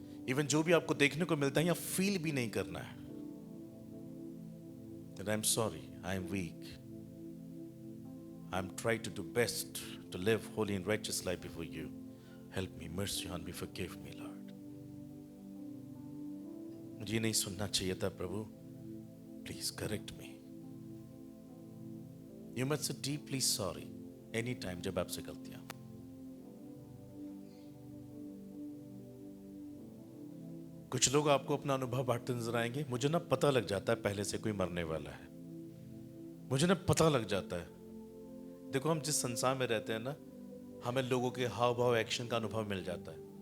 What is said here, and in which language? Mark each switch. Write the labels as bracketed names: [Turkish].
[Hindi] Even जो भी आपको देखने को मिलता है या फील भी नहीं करना है, [English] I am sorry, I am weak, I'm trying to do best to live holy and righteous life before you. Help me, mercy on me, forgive me, Lord. [Hindi] मुझे नहीं सुनना चाहिए था प्रभु, [English] please correct me. You must say deeply sorry anytime [Hindi] जब आपसे गलतियां। कुछ लोग आपको अपना अनुभव बांटते नजर आएंगे। मुझे ना पता लग जाता है पहले से कोई मरने वाला है, मुझे ना पता लग जाता है। देखो, हम जिस संसार में रहते हैं ना, हमें लोगों के हाव भाव, एक्शन का अनुभव मिल जाता है।